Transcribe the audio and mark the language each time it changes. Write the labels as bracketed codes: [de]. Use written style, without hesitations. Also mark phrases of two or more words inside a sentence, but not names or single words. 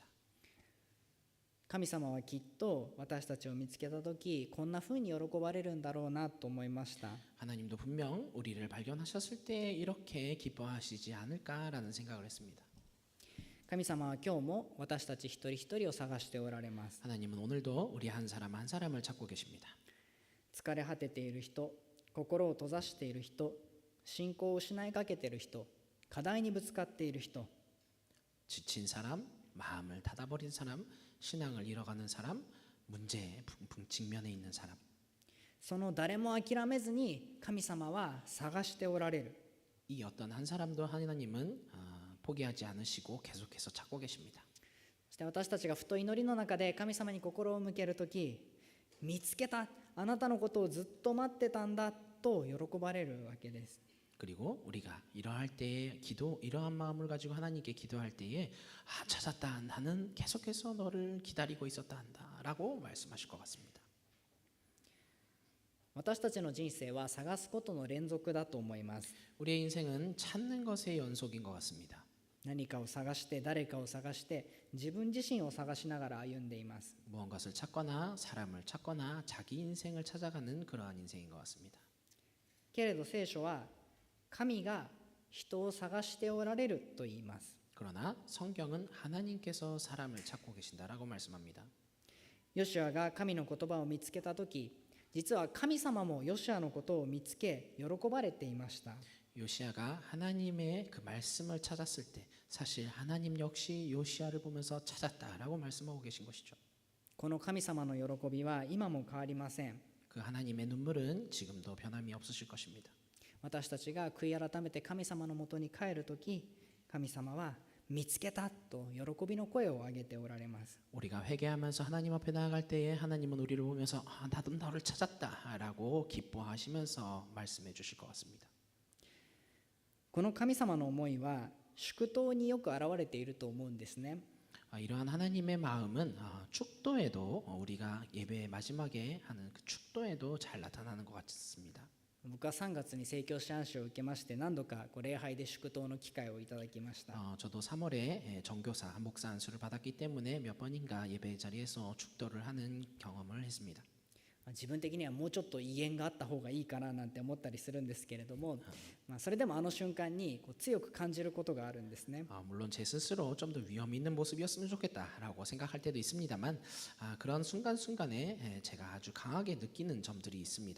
[ja] 神様はきっと私たちを見つけた時こんな風に喜ばれるんだろうなと思いました。 [ko] 하나님도 분명 우리를 발견하셨을 때 이렇게 기뻐하시지 않을까라는 생각을 했습니다. [ja] 神様は今日も私たち一人一人を探しておられます。 [ko] 하나님은 오늘도 우리 한 사람 한 사람을 찾고 계십니다. [ja] 疲れ果てている人、心を閉ざしている人、信仰を失いかけている人、課題にぶつかっている人、 [ko] 지친 사람, 마음을 닫아버린 사람, 신앙을 잃어가는 사람, 문제에 직면해 있는 사람. [ja] その誰も諦めずに神様は探しておられる。 [ko] 이 어떤 한 사람도 하나님은 포기하지 않으시고 계속해서 찾고 계십니다. [ja] そして私たちがふと祈りの中で神様に心を向けるとき、見つけた、あなたのことをずっと待ってたんだと喜ばれるわけです。 [ko] 그리고 우리가 이러할 때에 이러한 마음을 가지고 하나님께 기도할 때에 찾았다, 나는 계속해서 너를 기다리고 있었다 한다라고 말씀하실 것 같습니다. [ja] 私たちの人生は探すことの連続だと思います。 [ko] 우리의 인생은 찾는 것의 연속인 것 같습니다. [ja] 何かを探して誰かを探して自分自身を探しながら歩んでいます。 [ko] 무언가를 찾거나 사람을 찾거나 자기 인생을 찾아가는 그러한 인생인 것 같습니다. [ja] けれど聖書は神が人を探しておられると言います。 [ko] 그러나 성경은 하나님께서 사람을 찾고 계신다라고 말씀합니다. [ja] ヨシュアが神の言葉を見つけたとき、実は神様もヨシュアのことを見つけ喜ばれていました。 [ko] 요시아가 하나님의 그 말씀을 찾았을 때 사실 하나님 역시 요시아를 보면서 찾았다라고 말씀하고 계신 것이죠. [ja] この神様の喜びは今も変わりません。 [ko] 그 하나님의 눈물은 지금도 변함이 없으실 것입니다. [ja] 私たちが悔い改めて神様のもとに帰るとき、神様は見つけたと喜びの声を上げておられます。 [ko] 우리가 회개하면서 하나님 앞에 나아갈 때에 하나님은 우리를 보면서 나도 너를 찾았다라고 기뻐하시면서 말씀해 주실 것 같습니다. [ja] この神様の思いは祝祷によく現れていると思うんですね。 [ko] 이러한 하나님의 마음은 축도에도 우리가 예배의 마지막에 하는 그 축도에도 잘 나타나는 것 같습니다. [ja] 僕は3月に宣教師暗示を受けまして何度か礼拝で祝祷の機会をいただきました。 [ko] 저도 3월에 정교사 목사 안수를 받았기 때문에 몇 번인가 예배 자리에서 축도를 하는 경험을 했습니다. [ja] 自分的にはもうちょっと威厳があった方がいいかななんて思ったりするんですけれども、それでもあの瞬間に強く感じることがあるんですね。 [ko] 물론 제 스스로 좀 더 위험 있는 모습이었으면 좋겠다라고 생각할 때도 있습니다만 그런 순간순간에 제가 아주 강하게 느끼는 점들이 있습니다.